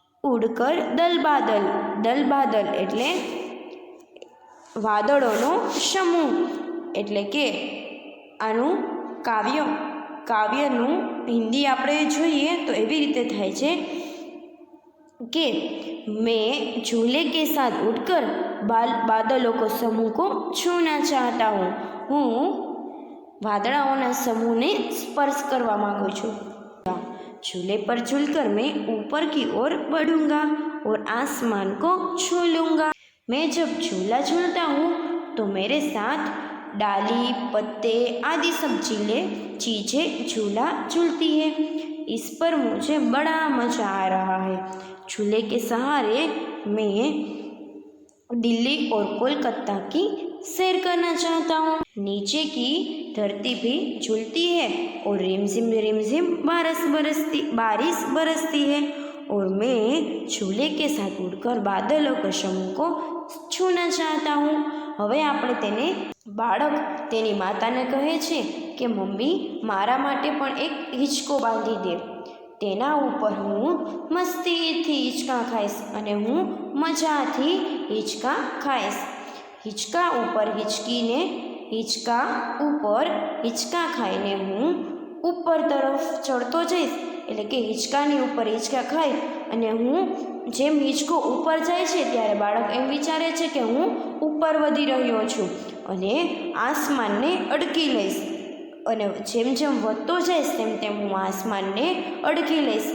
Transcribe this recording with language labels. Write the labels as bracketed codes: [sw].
[gu] ઉડકર દલ બાદલ, દલ બાદલ એટલે વાદળોનો સમૂહ એટલે કે આનું કાવ્યનું હિન્દી આપણે જોઈએ તો એવી રીતે થાય છે કે [hi] मैं झूले के साथ उड़कर बादलों को समूह को छूना चाहता हूँ. [gu] હું વાદળાઓના સમૂહને સ્પર્શ કરવા માગું છું. [hi] झूले पर झूलकर मैं ऊपर की ओर बढ़ूंगा और आसमान को छू लूँगा. मैं जब झूला झूलता हूँ तो मेरे साथ डाली, पत्ते आदि सब चीज़ें झूला झूलती है. इस पर मुझे बड़ा मज़ा आ रहा है. झूले के सहारे मैं दिल्ली और कोलकाता की सैर करना चाहता हूँ. नीचे की धरती भी झूलती है और रिमझिम बारिश बरसती है और मैं झूले के साथ उड़कर बादलों के समूह को छूना चाहता हूँ. [gu] હવે આપણે તેને બાળક તેની માતાને કહે છે કે મમ્મી મારા માટે પણ એક હિંચકો બાંધી દે, તેના ઉપર હું મસ્તીથી હિંચકા ખાઈશ અને હું મજાથી હિંચકા ખાઈશ. હિંચકા ઉપર હિંચકા ખાઈને હું ઉપર તરફ ચડતો જઈશ એટલે કે હિંચકાની ઉપર હિંચકા ખાઈ અને હું જેમ હિંચકો ઉપર જાય છે ત્યારે બાળક એમ વિચારે છે કે હું ઉપર વધી રહ્યો છું અને આસમાનને અડકી લઈશ અને જેમ જેમ વધતો જઈશ તેમ તેમ હું આસમાનને અડકી લઈશ.